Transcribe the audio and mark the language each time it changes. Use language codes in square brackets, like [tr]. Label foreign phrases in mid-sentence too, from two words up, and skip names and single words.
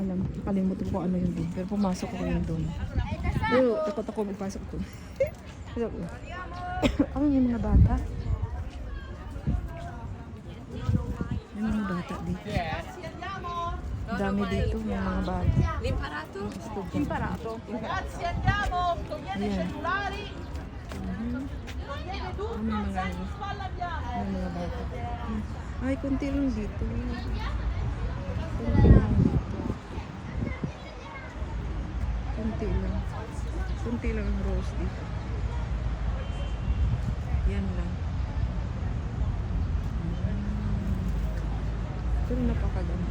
[tl] Nakalimutan ko ano yun doon. Pero pumasok ako yun doon. Pero takot ako magpasok doon. Ano yung mga bata? May mga bata dito. Dami dito, may mga bata. [it] L'imparato? Imparato. Ragazzi andiamo, togliete i cellulari. [tl] May mga bata. Ay, konti lang dito. Konti lang dito. Konti lang ang rose dito. Yan lang. Pero napakaganda.